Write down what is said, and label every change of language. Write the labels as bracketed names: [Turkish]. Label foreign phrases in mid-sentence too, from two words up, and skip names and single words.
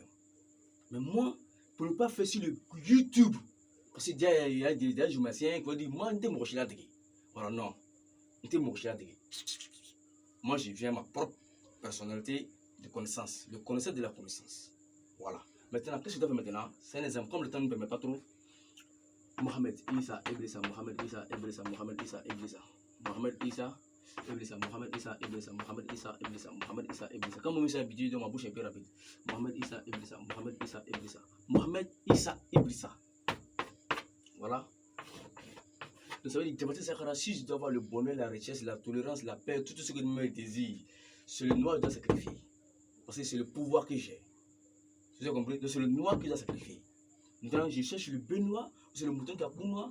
[French] Mais moi, pour ne pas faire sur le YouTube, parce qu'il y a des journalistiens qui vont dire, moi, je ne suis pas voilà, non. Moi, je viens à ma propre personnalité de connaissance, le connaisseur de la connaissance. Voilà. Maintenant, qu'est-ce que je dois faire maintenant? C'est un exemple. Comme le temps ne me permet pas trop. Mohamed Issa Ibrissa, Mohamed Issa Ibrissa, Mohamed Issa Ibrissa, Mohamed Issa Ibrissa, Mohamed Issa Ibrissa, Mohamed Issa Ibrissa, Mohamed Issa Ibrissa. Comme on s'est habitué, ma bouche est plus rapide. Mohamed Issa Ibrissa, Mohamed Issa Ibrissa, Mohamed Issa Ibrissa. Voilà. Donc ça veut dire, si je dois avoir le bonheur, la richesse, la tolérance, la paix, tout ce que je me désire, c'est le noir que je dois sacrifier. Parce que c'est le pouvoir que j'ai. Vous avez compris? Donc c'est le noir que je dois sacrifier. Maintenant, je cherche le benoît, c'est le mouton qui a pour moi.